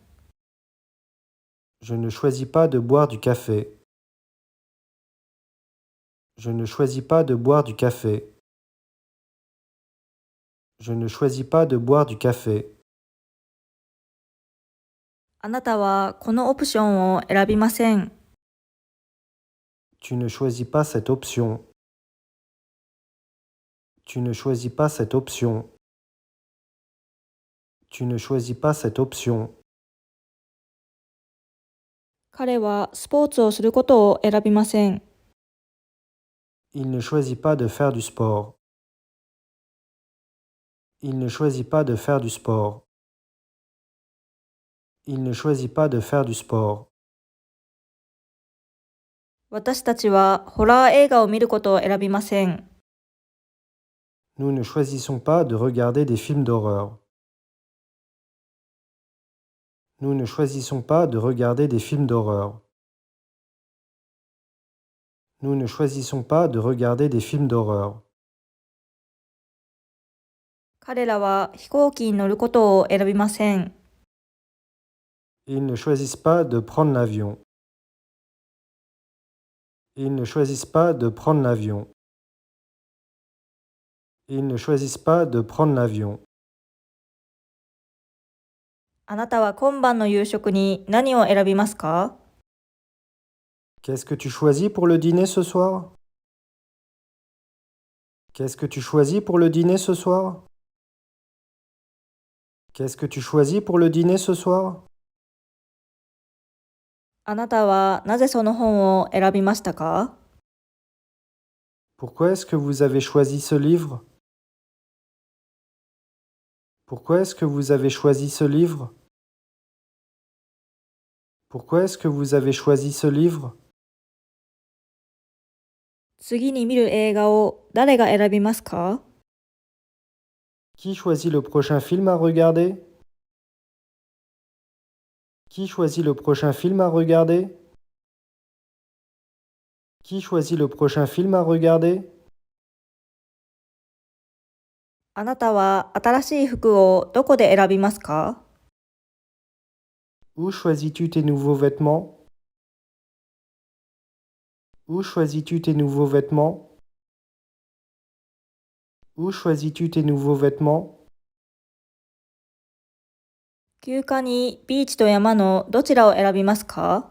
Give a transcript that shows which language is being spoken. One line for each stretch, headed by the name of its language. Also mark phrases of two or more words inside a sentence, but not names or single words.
French: Je ne choisis pas de boire du café. Je ne choisis pas de boire du café. Je ne choisis pas de boire du café.
Japanese: あなたはこのオプションを選びません。
French: Tu ne choisis pas cette option. Tu ne choisis pas cette option. Tu ne choisis pas cette option.
Japanese: 彼はスポーツをすることを選びません。
French: Il ne choisit pas de faire du sport. Il ne choisit pas de faire du sport. Il ne choisit pas de faire du sport.
Japanese: 私たちはホラー映画を見ることを選びません。
French: Nous ne choisissons pas de regarder des films d'horreur. Nous ne choisissons pas de regarder des films d'horreur. Nous ne choisissons pas de regarder des films d'horreur.
Japanese: 彼らは飛行機に乗ることを選びません。
French: Ils ne choisissent pas de prendre l'avion. Ils ne choisissent pas de prendre l'avion. Ils ne choisissent pas de prendre l'avion.
Japanese: あなたは今晩の夕食に何を選びますか？
French: Qu'est-ce que tu choisis pour le dîner ce soir? Qu'est-ce que tu choisis pour le dîner ce soir? Qu'est-ce que tu choisis pour le dîner ce soir?
Japanese: あなたはなぜその本を選びましたか？
French: Pourquoi est-ce que vous avez choisi ce livre? Pourquoi est-ce que vous avez choisi ce livre? Pourquoi est-ce que vous avez choisi ce livre?
Japanese: 次に見る映画を誰が選びますか？
French: Qui choisit le prochain film à regarder? Qui choisit le prochain film à regarder? Qui choisit le prochain film à regarder?
Japanese: あなたは新しい服をどこで選びますか？
French: Où choisis-tu tes nouveaux vêtements? Où choisis-tu tes nouveaux vêtements? Où choisis-tu tes nouveaux vêtements?
Japanese: 休暇にビーチと山のどちらを選びますか？